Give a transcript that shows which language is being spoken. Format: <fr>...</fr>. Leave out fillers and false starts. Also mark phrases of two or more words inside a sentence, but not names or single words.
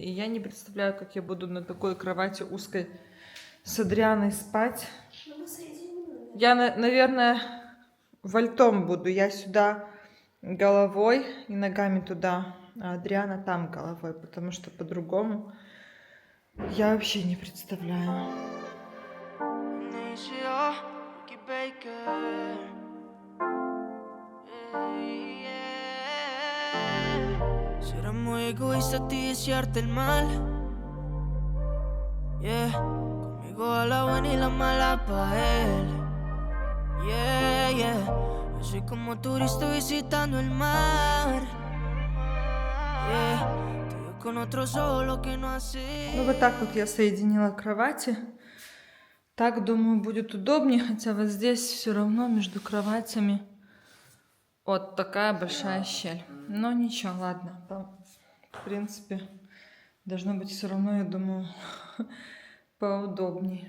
<ru>И я не представляю, как я буду на такой кровати узкой с Адрианой спать. Я, наверное, вальтом буду. Я сюда головой и ногами туда, а Адриана там головой, потому что по-другому я вообще не представляю.</ru> <es>Será muy egoísta a ti desearte el mal. Yeah, conmigo a la buena y la mala pa' él. Yeah, yeah, yo soy como turista visitando el mar. Yeah, te veo con otro solo que no hace.</es> <ru>Ну вот так вот я соединила кровати. Так, думаю, будет удобнее, хотя вот здесь все равно между кроватями вот такая большая щель. Но ничего, ладно, там, в принципе, должно быть все равно, я думаю, поудобнее.</ru>